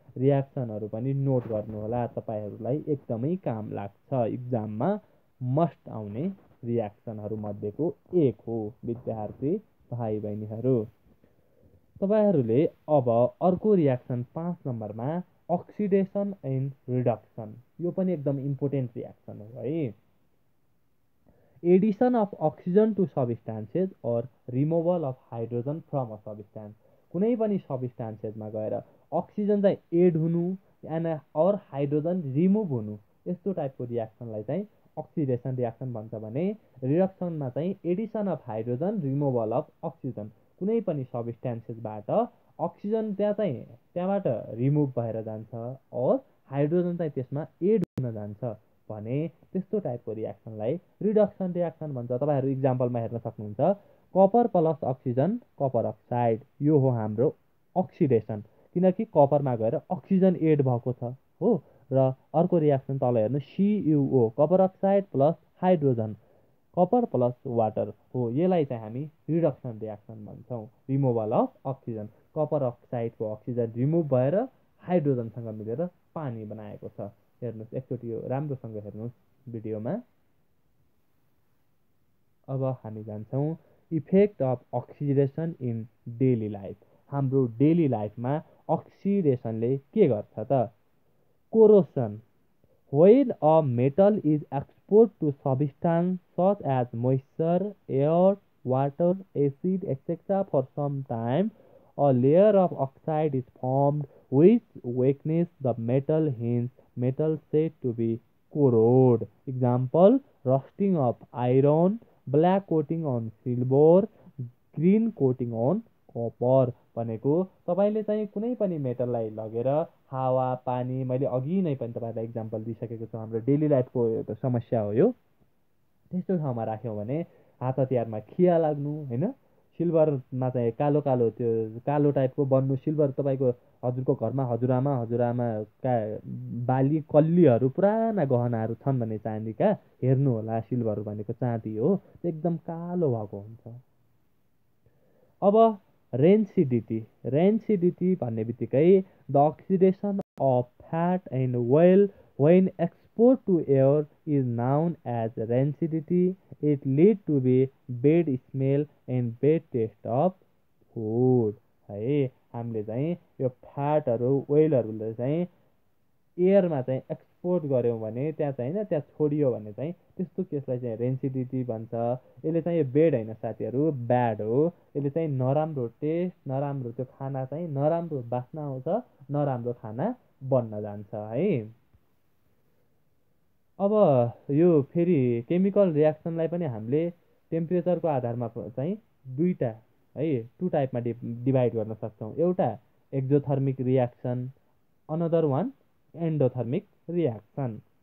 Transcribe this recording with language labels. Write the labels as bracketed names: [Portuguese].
[Nepali] रियाक्सनहरू पनि नोट गर्नुहोला, तपाईँहरूलाई एकदमै काम लाग्छ, इक्जाममा मस्ट आउने रियाक्सनहरू मध्येको एक हो। विद्यार्थी भाइ बहिनीहरू, तपाईँहरूले अब अर्को रियाक्सन 5 नम्बरमा अक्सिडेसन एन्ड रिडक्सन। यो पनि एकदम इम्पोर्टेन्ट रियाक्सन हो है। [English] Addition of oxygen to substances और removal of hydrogen from a substance. [Nepali] कुनै पनि सबस्टान्सेसमा गएर अक्सिजन चाहिँ एड हुनु और हाइड्रोजन रिमुभ हुनु, यस्तो टाइपको रियाक्सनलाई चाहिँ अक्सिडेसन रियाक्सन भन्छ भने रिडक्सनमा चाहिँ [English] Addition of hydrogen removal of oxygen. [Nepali] कुनै पनि सबस्टान्सेसबाट अक्सिजन त्यहाँबाट रिमुभ भएर जान्छ और हाइड्रोजन चाहिँ त्यसमा एड हुन जान्छ भने त्यस्तो टाइपको रियाक्सनलाई रिडक्सन रियाक्सन भन्छ। तपाईँहरू इक्जाम्पलमा हेर्न सक्नुहुन्छ, copper plus oxygen copper oxide, यो हो हाम्रो अक्सिडेसन, किनकि कपरमा गएर अक्सिजन एड भएको छ हो। र अर्को रियाक्सन तल हेर्नु, CuO copper oxide plus hydrogen copper plus water हो। यसलाई चाहिँ हामी रिडक्सन रियाक्सन भन्छौँ, [English] Removal of oxygen. [Nepali] Copper अक्साइडको oxygen remove भएर हाइड्रोजनसँग मिलेर पानी बनाएको छ। हेर्नुहोस् एकचोटि यो राम्रोसँग हेर्नुहोस् भिडियोमा। अब हामी जान्छौँ [English] Effect of oxidation in daily life. [Nepali] हाम्रो डेली लाइफमा अक्सिडेसनले के गर्छ त? [English] Corrosion, when a metal is exposed to substance such as moisture, air, water, acid, etc. for some time, a layer of oxide is formed which weakens the metal, hence metal said to be corrode. Example, rusting of iron, black coating on silver, green coating on [Nepali] copper भनेको तपाईँले चाहिँ कुनै पनि मेटललाई लगेर हावा पानी, मैले अघि नै पनि तपाईँलाई इक्जाम्पल दिइसकेको छु, हाम्रो डेली लाइफको एउटा समस्या हो यो। त्यस्तो ठाउँमा राख्यौँ भने हात हतियारमा खिया लाग्नु, होइन, सिल्भरमा चाहिँ कालो कालो त्यो कालो टाइपको बन्नु, सिल्भर तपाईँको हजुरको घरमा हजुरआमाका बाली कल्लीहरू पुराना गहनाहरू छन् भने चाँदीका, हेर्नु होला, सिल्भर भनेको चाँदी हो, त्यो एकदम कालो भएको हुन्छ। अब रेन्सिडिटी भन्ने बित्तिकै [English] The oxidation of fat and oil when exposed to air is known as rancidity. It lead to be bad smell and bad taste of food. [Nepali] है, हामीले चाहिँ यो फ्याटहरू ओइलहरूले चाहिँ एयरमा चाहिँ एक्सपोर्ट गऱ्यौँ भने, त्यहाँ चाहिँ होइन, त्यहाँ छोडियो भने चाहिँ त्यस्तो केसलाई चाहिँ रेन्सिडिटी भन्छ। यसले चाहिँ यो बेड होइन साथीहरू, ब्याड हो। यसले चाहिँ नराम्रो टेस्ट, नराम्रो त्यो खाना चाहिँ नराम्रो बास्ना आउँछ, नराम्रो खाना बन्न जान्छ है। अब यो फेरि केमिकल रियाक्सनलाई पनि हामीले टेम्परेचरको आधारमा चाहिँ दुईवटा है, टु टाइपमा डिभाइड गर्न सक्छौँ। एउटा exothermic reaction, another one एन्डोथर्मिक reaction.